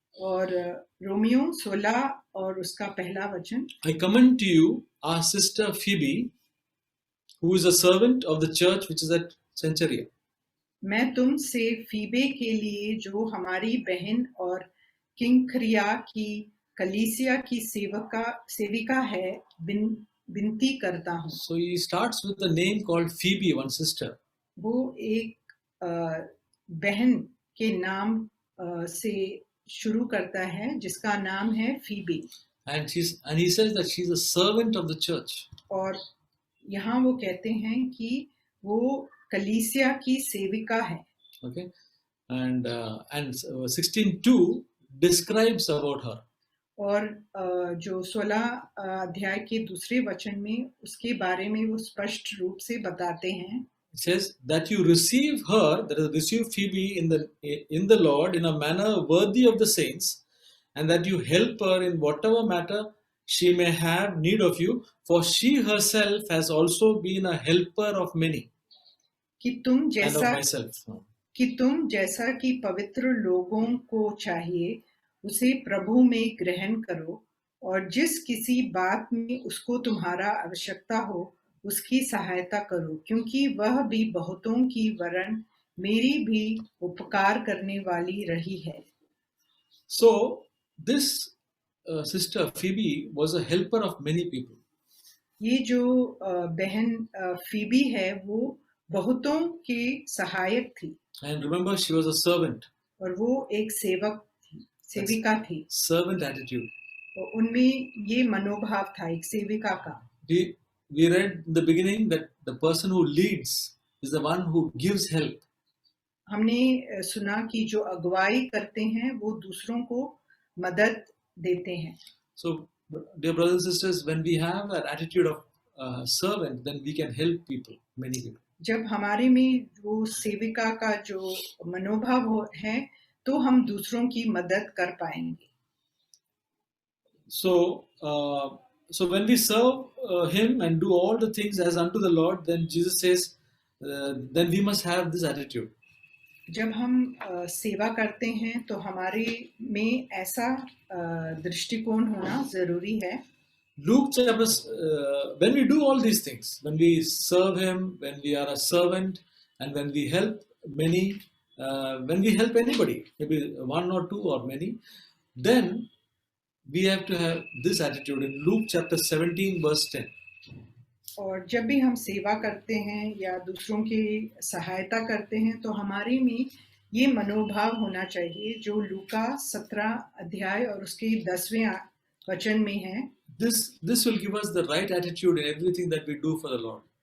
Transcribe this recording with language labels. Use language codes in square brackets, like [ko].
[hi] और रोमियो 16 और उसका पहला वचन, [en] I commend to you our sister Phoebe, who is a servant of the church which is at Cenchrea. [hi] मैं तुमसे फीबे के लिए जो हमारी बहन और किंक्रिया की कलीसिया की सेविका है विनती करता हूँ। [en] So he starts with the name called Phoebe, one sister. [hi] वो एक बहन के नाम से शुरू करता है जिसका नाम है Phoebe. [en] And he says that she's a servant of the church. [hi] और यहाँ वो कहते हैं कि वो कलीसिया की सेविका है। [en] Okay, and 16:2 describes about her. [hi] और जो 16 अध्याय के दूसरे वचन में उसके बारे में वो स्पष्ट रूप से बताते हैं। [en] It says that you receive her, that is, receive Phoebe in the Lord in a manner worthy of the saints, and that you help her in whatever matter she may have need of you, for she herself has also been a helper of many. [hi] कि तुम [en] And of myself. [hi] जैसा कि पवित्र लोगों को चाहिए उसे प्रभु में ग्रहण करो, और जिस किसी बात में उसको तुम्हारा आवश्यकता हो उसकी सहायता करो, क्योंकि वह भी बहुतों की वरन मेरी भी उपकार करने वाली रही है। [en] So this sister Phoebe was a helper of many people. [hi] ये जो बहन फीबी है वो बहुतों की सहायक थी। [en] And remember, she was a servant. [hi] और वो एक सेविका थी। [en] Servant attitude. [hi] और उनमें ये मनोभाव था एक सेविका का। [en] We read in the beginning that the person who leads is the one who gives help. [hi] हमने सुना कि जो अगुवाई करते हैं वो दूसरों को मदद देते हैं। [en] So, dear brothers and sisters, when we have an attitude of servant, then we can help people, many people. [hi] जब हमारे में वो सेविका का जो मनोभाव है तो हम दूसरों की मदद कर पाएंगे। [en] So when we serve him and do all the things as unto the Lord, then Jesus says, then we must have this attitude. [hi] जब हम सेवा करते हैं तो हमारे में ऐसा दृष्टिकोण होना जरूरी है। [en] Luke chapter, when we do all these things, when we serve him, when we are a servant, And when we help many, when we help anybody, maybe one or two or many, then we have to have this attitude in Luke chapter 17, verse 10. [hi] और जब भी हम सेवा करते हैं या दूसरों की सहायता करते हैं तो हमारे में ये मनोभाव होना चाहिए जो लूका 17 अध्याय और उसके 10वें वचन में है. [en] This will give us the right attitude in everything that we do for the Lord.